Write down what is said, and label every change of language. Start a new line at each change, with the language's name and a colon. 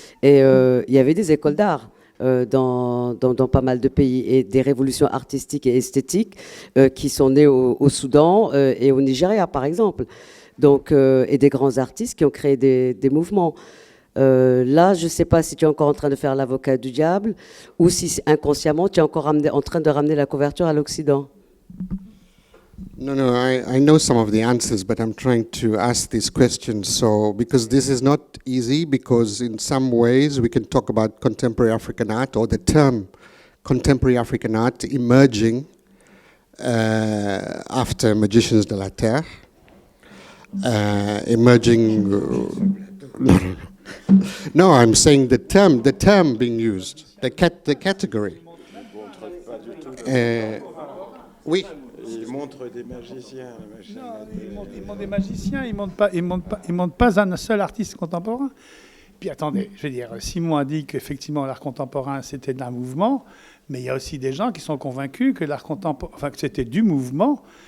French: Et il y avait des écoles d'art dans pas mal de pays et des révolutions artistiques et esthétiques qui sont nées au Soudan et au Nigeria, par exemple. Donc, et des grands artistes qui ont créé des mouvements. Là, je ne sais pas si tu es encore en train de faire l'avocat du diable ou si inconsciemment tu es encore en train de ramener la couverture à l'Occident.
English: No, I know some of the answers, but I'm trying to ask these questions. So, because this is not easy, because in some ways we can talk about contemporary African art or the term contemporary African art emerging after Magicians de la Terre, emerging. No, I'm saying the term being used, the category.
French: Oui. Il montre des magiciens. Non, il montre des magiciens, il ne montre pas un seul artiste contemporain. Puis attendez, je veux dire, Simon a dit qu'effectivement l'art contemporain c'était un mouvement, mais il y a aussi des gens qui sont convaincus que l'art contemporain, enfin que c'était du mouvement.